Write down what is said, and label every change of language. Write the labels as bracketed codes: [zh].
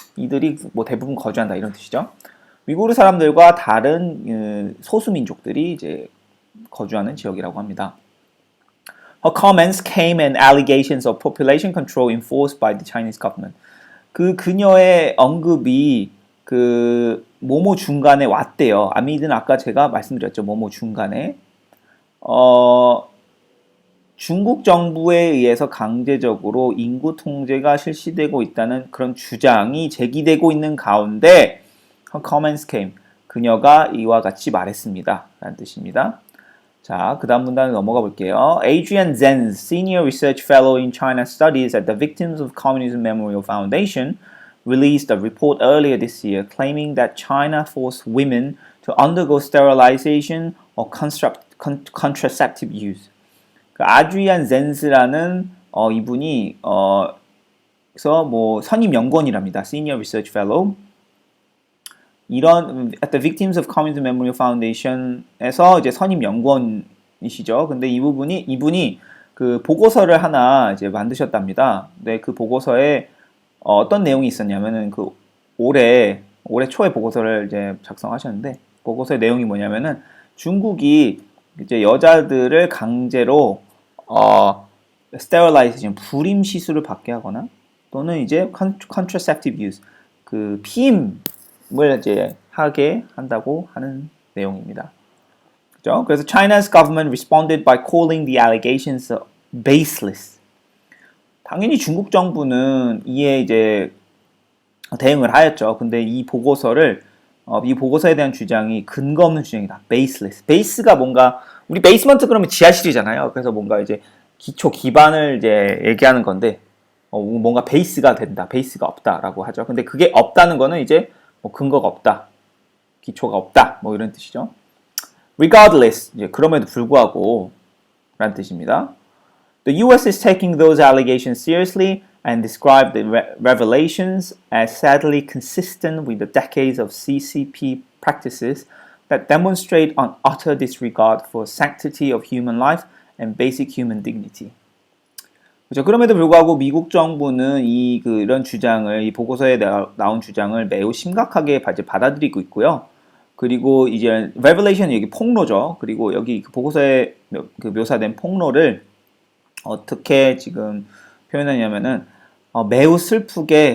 [ko] 이들이 뭐 대부분 거주한다 이런 뜻이죠. 위구르 사람들과 다른 소수민족들이 이제 거주하는 지역이라고 합니다. [en] Her comments came and allegations of population control enforced by the Chinese government. [ko] 그 그녀의 언급이 그 모모 중간에 왔대요. 아미드는 아까 제가 말씀드렸죠. 모모 중간에. 중국 정부에 의해서 강제적으로 인구 통제가 실시되고 있다는 그런 주장이 제기되고 있는 가운데 [en] her comments came. [ko] 그녀가 이와 같이 말했습니다. 라는 뜻입니다. 자, 그 다음 문단에 넘어가 볼게요. [en] Adrian Zenz, Senior Research Fellow in China Studies at the Victims of Communism Memorial Foundation, released a report earlier this year claiming that China forced women to undergo sterilization or contraceptive use. [ko] 그 아드리안 젠스라는 이분이 그래서 뭐 선임 연구원이랍니다. [en] Senior Research Fellow. 이런 at the Victims of Communism Memorial Foundation에서 [ko] 이제 선임 연구원이시죠. 근데 이분이 그 보고서를 하나 이제 만드셨답니다. 근데 그 보고서에 어떤 내용이 있었냐면은 그 올해 초에 보고서를 이제 작성하셨는데 보고서의 내용이 뭐냐면은 중국이 이제 여자들을 강제로 sterilization 불임 시술을 받게 하거나 또는 이제 contraceptive use 그 피임을 이제 하게 한다고 하는 내용입니다. 그죠? 그래서 [en] China's government responded by calling the allegations baseless. [ko] 당연히 중국 정부는 이에 이제 대응을 하였죠. 근데 이 보고서에 대한 주장이 근거 없는 주장이다. [en] baseless. [ko] 베이스가 뭔가 우리 베이스먼트 그러면 지하실이잖아요. 그래서 뭔가 이제 기초 기반을 이제 얘기하는 건데 뭔가 베이스가 된다. 베이스가 없다라고 하죠. 근데 그게 없다는 거는 이제 뭐 근거가 없다. 기초가 없다. 뭐 이런 뜻이죠. regardless. 이제 그럼에도 불구하고 라는 뜻입니다. [en] The US is taking those allegations seriously and described the revelations as sadly consistent with the decades of CCP practices that demonstrate an utter disregard for sanctity of human life and basic human dignity. [ko] 그렇죠. 그럼에도 불구하고 미국 정부는 이런 주장을 이 보고서에 나온 주장을 매우 심각하게 이제 받아들이고 있고요. 그리고 이제 revelation 여기 폭로죠. 그리고 여기 그 보고서에 그 묘사된 폭로를 어떻게 지금 표현하냐면은 매우 슬프다.